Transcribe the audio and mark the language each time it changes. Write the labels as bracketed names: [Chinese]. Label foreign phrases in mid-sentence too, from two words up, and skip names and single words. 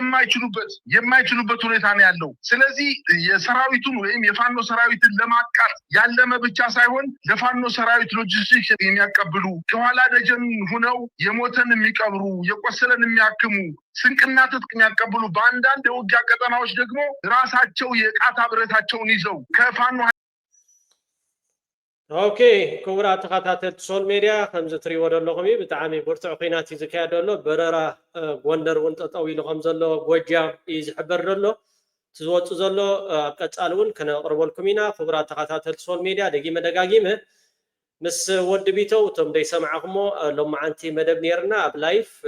[Amharic] የማይችሉበት ሁኔታ ነው ያለው ስለዚህ የሰራዊቱን ወይም የፋኖ ሰራዊትን ለማጥቃት ያለመ ብቻ ሳይሆን ለፋኖ ሰራዊት ሎጂስቲክስ የሚያቀብሉ ከኋላ ደጀን ሆነው የሞተን የሚቀብሩ የቆሰለን የሚያክሙ ስንቅና ትጥቅ የሚያቀብሉ በአንዳንድ የውጊያ ቀጠናዎች ደግሞ ራሳቸው የቃታ ብረታቸውን ይዘው ከፋኖ [Tigrinya] ኦኬ ክቡራት ተከታተልቲ ሶል ሚድያ ከምዚ ትሪእዎ ዘለኹም ብጣዕሚ ብርቱዕ ኩናት እዩ ዝካየድ ዘሎ በረራ ጎንደር እውን ጠጠው ኢሉ ከም ዘሎ ጎጃም እዩ ዝሕበር ዘሎ ትዝወፅእ ዘሎ ኣብ ቀፃሊ እውን ከነቕርበልኩም ኢና ክቡራት ተከታተልቲ ሶል ሚድያ ደጋጊመ ምስ ወዲ ቢተው እቶም ደይሰማዕኹሞ ሎማዓንቲ መደብ ነርና